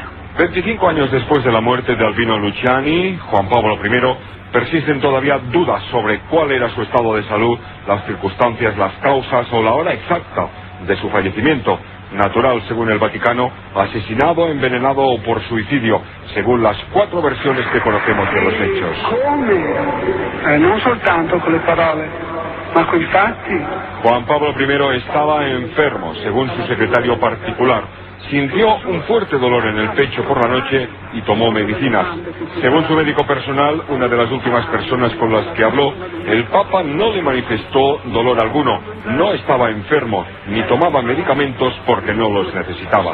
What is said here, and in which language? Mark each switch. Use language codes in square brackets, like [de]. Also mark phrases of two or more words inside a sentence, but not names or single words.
[es] 25 años después de la muerte de Albino Luciani, Juan Pablo I, persisten todavía dudas sobre cuál era su estado de salud, las circunstancias, las causas o la hora exacta de su fallecimiento. Natural, según el Vaticano, asesinado, envenenado o por suicidio, según las 4 versiones que conocemos de los hechos. [it] Non soltanto con le parole, ma coi fatti. [es] Juan Pablo I estaba enfermo, según su secretario particular. Sintió un fuerte dolor en el pecho por la noche y tomó medicinas. Según su médico personal, una de las últimas personas con las que habló, el Papa no le manifestó dolor alguno, no estaba enfermo, ni tomaba medicamentos porque no los necesitaba.